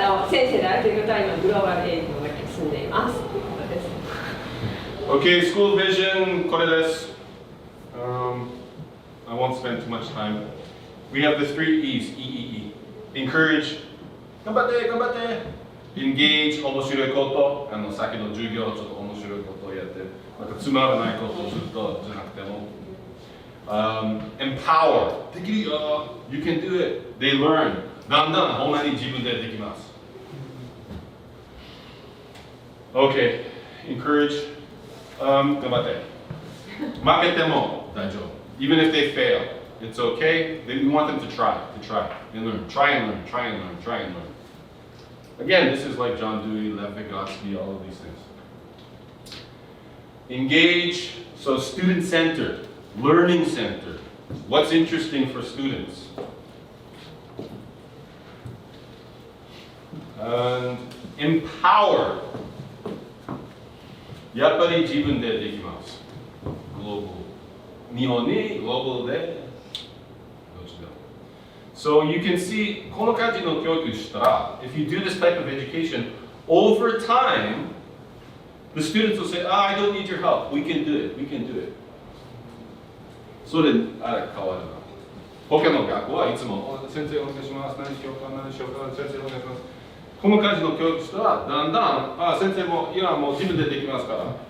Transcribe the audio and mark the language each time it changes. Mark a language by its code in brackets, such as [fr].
[ja] 先生であるということは今グローバルエイジの中に住んでいます。 [en] Okay, school vision, [ja] これです。 [en] I won't spend too much time. We have the 3 E's, E. [ja] Encourage, 頑張って頑張って。Engage, 面白いこと。先の授業ちょっと面白いことをやって、なんかつまらないことをずっとじゃなくても。 Empower, できるよ。 [en] You can do it. They learn. [ja] だんだんほんまに自分でできます。 [en] Okay, encourage, [ja] 頑張って。負けても大丈夫。 [en] Even if they fail, it's okay. We want them to try and learn. Try and learn. Again, this is like John Dewey, Lev Vygotsky, all of these things. Engage, so student-centered, learning-centered. What's interesting for students? And empower. [ja] やっぱり自分でできます。 [en] Global. [ja] 日本に global でどっちだ。 [en] So you can see [ja] この感じの教育したら [en] if you do this type of education over time the students will say, I don't need your help. We can do it. [ja] それ変わるな。他の学校はいつも先生お願いします。何しようか先生お願いします。この感じの教育とはだんだん、先生も今もう自分でできますから。